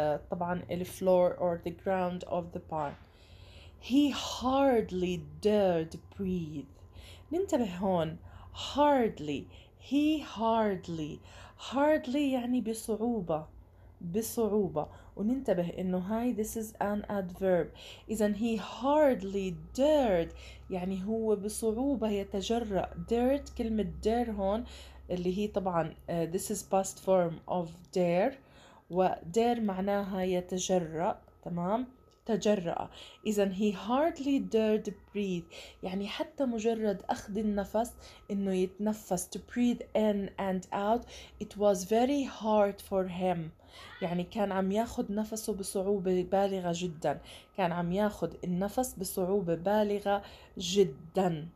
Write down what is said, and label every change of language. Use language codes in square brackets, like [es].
[ar] طبعا [en] floor or the ground of the barn. He hardly dared breathe. [ar] ننتبه هون. hardly. He hardly يعني بصعوبة. وننتبه إنه هاي [en] this is an adverb. [ar] إذن [en] he hardly dared [ar] يعني هو بصعوبة يتجرأ. dared كلمة dare هون اللي هي طبعا [en] this is past form of dare، [ar] و dare معناها يتجرأ. تمام، تجرأ. إذن [en] he hardly dared breathe [ar] يعني حتى مجرد أخذ النفس إنه يتنفس [en] to breathe in and out it was very hard for him. [ar] يعني كان عم ياخد نفسه بصعوبة بالغة جدا، كان عم ياخد النفس بصعوبة بالغة جدا.